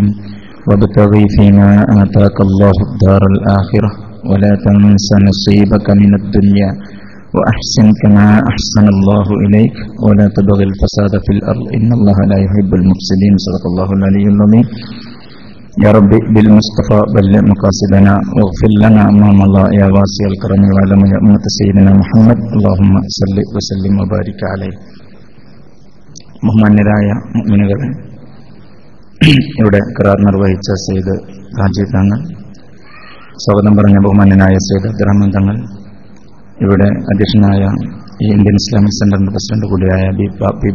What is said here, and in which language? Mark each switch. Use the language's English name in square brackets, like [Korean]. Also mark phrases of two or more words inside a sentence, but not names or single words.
[Arabic] وابتغي فيما آتاك الله الدار الآخرة ولا تنس نصيبك من الدنيا وأحسن كما أحسن الله إليك ولا تبغي الفساد في الأرض إن الله لا يحب المفسدين. صدق الله العلي العظيم. يا ربي بالمصطفى بلغ مقاصدنا واغفر لنا ما مضى يا واسع الكرم والعلم يا أمة سيدنا محمد. اللهم صل وسلم وبارك عليه. [Malayalam] ബഹുമാന്യരായ മുഅ്മിനുകളെ, ഇവിടെ ഖിറാർ നിർവഹിച്ച സയ്യിദ് ഹാജി തങ്ങൾ, സ്വാഗതം പറഞ്ഞ ബഹുമാന്യനായ സയ്യിദ് അബ്ദുറഹ്മാൻ തങ്ങൾ, ഇവിടെ അധ്യക്ഷനായ ഈ ഇന്ത്യൻ ഇസ്ലാമിക് സെന്ററിന്റെ പ്രസിഡന്റ് കൂടിയായ പി